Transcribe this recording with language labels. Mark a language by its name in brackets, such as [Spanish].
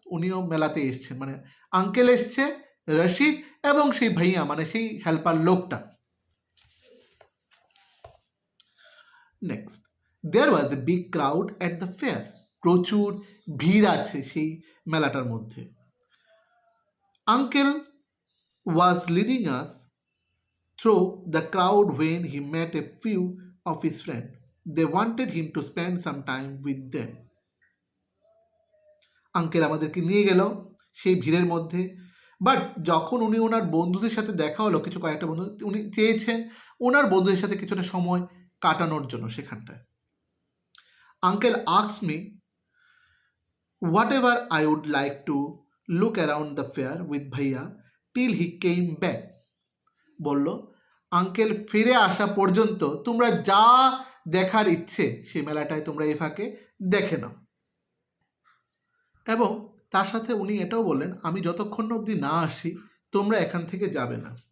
[Bangla] উনিও মেলাতে এসছেন, মানে আঙ্কেল এসছে, রশিদ এবং সেই ভাইয়া মানে সেই হেল্পার লোকটা। [English] next, there was a big crowd at the fair, [Bangla] প্রচুর ভিড় আছে সেই মেলাটার মধ্যে। [English] Uncle was leading us through the crowd when he met a few of his friends. They wanted him to spend some time with them. [Bangla] Uncle আমাদেরকে নিয়ে গেল সেই ভিড়ের মধ্যে, বাট যখন উনি ওনার বন্ধুদের সাথে দেখা হলো, কিছু কয়েকটা বন্ধু, উনি চেয়েছেন ওনার বন্ধুদের সাথে কিছুটা সময় কাটানোর জন্য সেখানটায়। [English] Uncle asked me whatever I would like to look around the fair with ভাইয়া till he came back. [Bangla] বলল, আঙ্কেল ফিরে আসা পর্যন্ত তোমরা যা দেখার ইচ্ছে সেই মেলাটায় তোমরা এই ফাঁকে দেখে নাও। এবং তার সাথে উনি এটাও বললেন, আমি যতক্ষণ অবধি না আসি তোমরা এখান থেকে যাবে না।